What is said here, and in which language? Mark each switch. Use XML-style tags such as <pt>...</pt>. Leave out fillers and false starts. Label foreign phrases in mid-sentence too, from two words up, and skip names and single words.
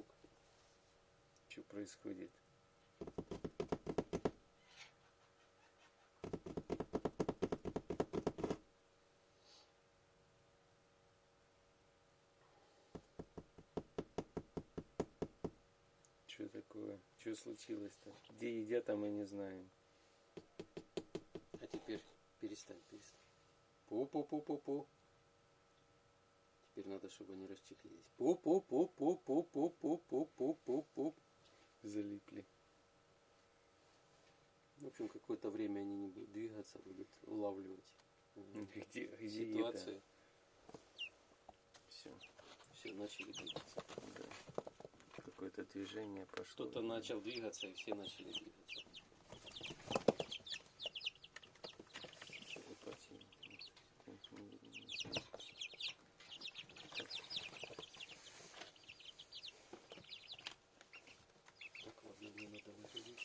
<ru>Что происходит? Что такое? Что случилось-то? Где едят, а мы не знаем. А теперь перестань. Пу-пу-пу-пу-пу. Теперь надо, чтобы они расчехлились. Пу-пу-пу-пу-пу-пу-пу-пу-пу-пу. Залипли. В общем, какое-то время они не будут двигаться, будут улавливать Где ситуацию. Все. Все, начали двигаться. Да. Какое-то движение пошло. Кто-то начал двигаться, и все начали двигаться. Так, ладно, мне надо выходить.</ru>